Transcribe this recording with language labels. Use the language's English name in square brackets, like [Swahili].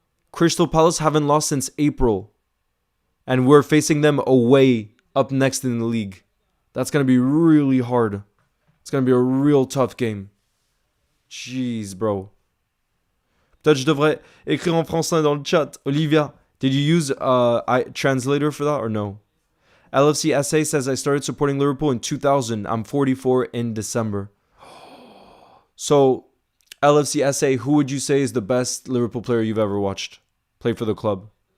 [English] Crystal Palace haven't lost since April. And we're facing them away up next in the league. That's going to be really hard. It's going to be a real tough game. Jeez, bro. [French] Peut-être je devrais écrire en français dans le chat. [English] Olivia, did you use translator for that or no? LFC SA says I started supporting Liverpool in 2000. I'm 44 in December. So, LFC SA, who would you say is the best Liverpool player you've ever watched play for the club?